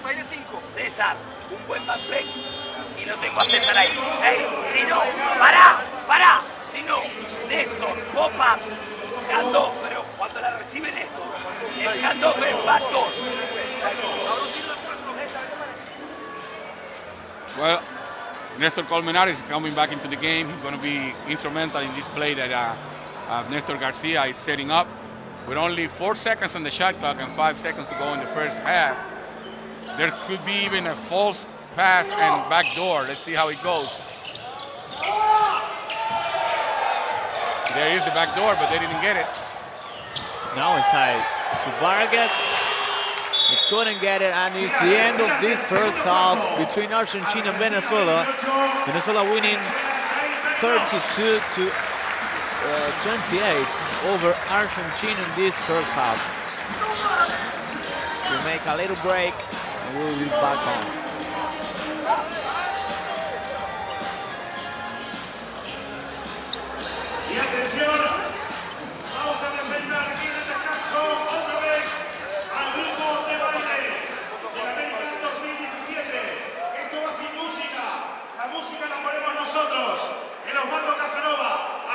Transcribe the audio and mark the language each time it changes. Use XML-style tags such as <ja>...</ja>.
<es>6 de 5. César, un buen backflip. Y lo tengo a César ahí. ¡Ey! Si no, pará. Si no, Néstor, popa, handoff, pero cuando la recibe Néstor, el handoff es backdoor.</es> <en>Well, Néstor Colmenares is coming back into the game. He's going to be instrumental in this play that Néstor García is setting up. With only 4 seconds on the shot clock and 5 seconds to go in the first half, there could be even a false pass and backdoor. Let's see how it goes. There is the backdoor, but they didn't get it. Now inside to Vargas. He couldn't get it, and it's the end of this first half between Argentina and Venezuela. Venezuela winning 32 to 28 over Argentina in this first half. We'll make a little break and we'll be back on.</en> <es>Y atención, vamos a presentar aquí en el descanso otra vez al grupo de baile del American 2017. Esto va sin música, la música la ponemos nosotros, el Osvaldo Casanova.</es>